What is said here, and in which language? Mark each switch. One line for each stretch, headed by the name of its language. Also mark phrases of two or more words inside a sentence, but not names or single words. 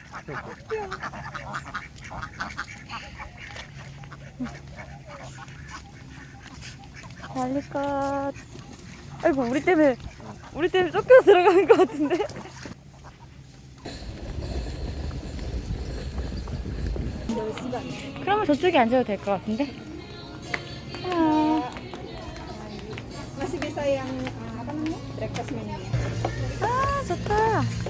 Korean: 달릴 것. 아이고 우리 때문에 쫓겨 들어가는 것 같은데. 그러면 저쪽에 앉아도 될 것 같은데.
Indonesian: Masih bisa yang apa namanya?
English: Breakfast menu-nya.
Korean: 아 좋다.